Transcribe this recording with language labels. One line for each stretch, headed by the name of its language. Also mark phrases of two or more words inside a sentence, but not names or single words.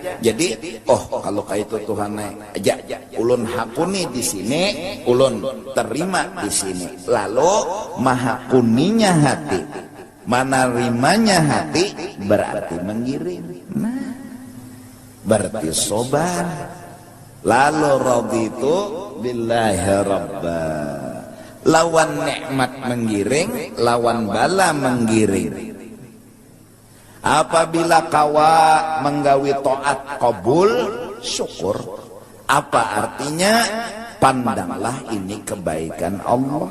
Banjar: Jadi, kalau kayak itu Tuhan aja, ulun hakuni di sini, ulun terima di sini. Lalu maha kuninya hati, menerimanya hati, berarti menggiring. Nah, berarti sobar.
Arabic: Lalu raditu billahi rabba.
Banjar: Lawan nikmat menggiring, lawan bala menggiring. Apabila kawa menggawi taat kabul, syukur. Apa artinya? Pandanglah ini kebaikan Allah.